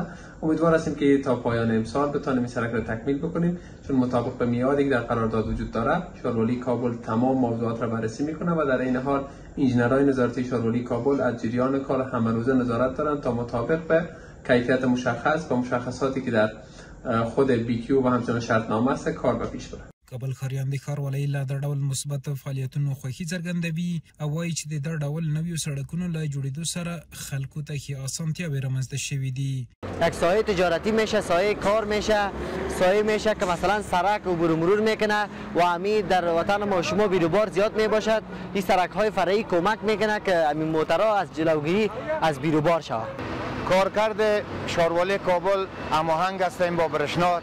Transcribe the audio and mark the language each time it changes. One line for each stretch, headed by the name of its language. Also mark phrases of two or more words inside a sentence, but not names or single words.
Persian: امیدوار هستیم که تا پایان امسال بتونیم این سرک را تکمیل بکنیم چون مطابق به میعادی که در قرارداد وجود داره شهرواری کابل تمام موضوعات را بررسی میکنه و در این حال انجینرهای نظارتی شهرواری کابل از جریان کار همروزه نظارت دارند تا مطابق به کیفیت مشخص و مشخصاتی که در خود بیکیو و همچنین شرطنامه است کار به پیش بره.
Pashto: کابل ښاریان د ښاروالۍ له دا ډول مثبت فعالیتونو خوښي څرګندوي او وایي چې د دا ډول نویو سړکونو له جوړېدو سره خلکو ته ښې اسانتیاوې رامنځته شوي دي.
Persian: یک سایه تجارتی میشه، سایه کار میشه، سایه میشه که مثلا سرک عبور و مرور میکنه و همی در وطن ما شما بیروبار زیاد میباشد. این سرک های فرعی کمک میکنه که همین موترها از جلوگیری از بیروبار شود. کارکرد شهرواری کابل هماهنگ هستیم با برشنا.